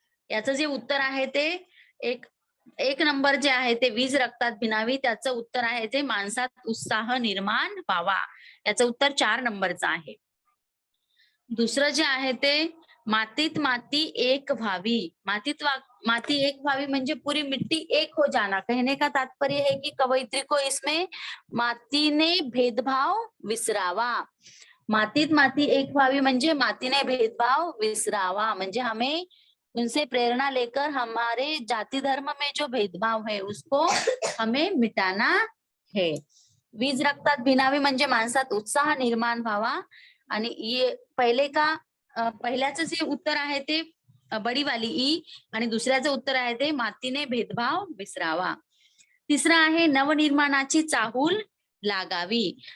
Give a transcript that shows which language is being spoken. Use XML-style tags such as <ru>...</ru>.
<mr>याचं जे उत्तर आहे ते एक नंबर जे आहे ते वीज रक्तात भिनावी त्याचं उत्तर आहे ते माणसात उत्साह निर्माण व्हावा. याचं उत्तर 4 नंबरचं आहे. दुसरं जे आहे ते मातीत माती एक व्हावी. माती एक व्हावी म्हणजे</mr> <hi>पूरी मिट्टी एक हो जाना. कहने का तात्पर्य है कि कवयित्री को इसमें</hi> <mr>माती ने भेदभाव विसरावा. मातीत माती एक व्हावी म्हणजे मातीने भेदभाव विसरावा.</mr> <hi>म्हणजे हमें उनसे प्रेरणा लेकर हमारे जाति धर्म में जो भेदभाव है उसको हमें मिटाना है.</hi> <mr>वीज रक्तात भिनावी म्हणजे माणसात उत्साह निर्माण व्हावा आणि पहिले का पहिल्याचं जे उत्तर आहे ते</mr> <hi>बडी वाली</hi> <mr>ई आणि दुसऱ्याचं उत्तर आहे ते मातीने भेदभाव विसरावा. तिसरं आहे नवनिर्माणाची चाहूल लागावी.</mr>